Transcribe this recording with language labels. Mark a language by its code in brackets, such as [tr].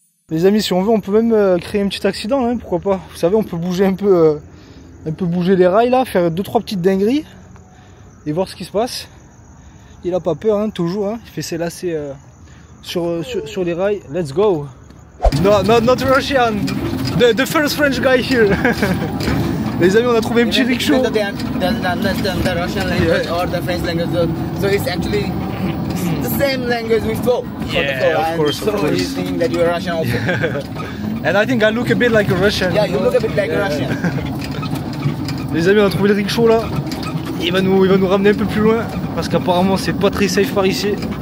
[fr] Les amis, si on veut, on peut même créer un petit accident, hein, pourquoi pas. Vous savez, on peut bouger un peu bouger les rails là, faire 2-3 petites dingueries et voir ce qui se passe. Il a pas peur, hein, toujours, hein. Il fait ses lacets sur les rails. [en] Let's go. No, not Russian. The first French guy here. [fr] Les amis, on a trouvé un petit rickshaw. [en] Doesn't understand the Russian language or the French language, so it's actually the same language we spoke. Yeah, of course. So he's thinking that you are Russian also. And I think I look a bit like a Russian. Yeah, you look a bit like a Russian. [fr] Les amis, on a trouvé le rickshaw là. Il va nous ramener un peu plus loin parce qu'apparemment c'est pas très safe par ici.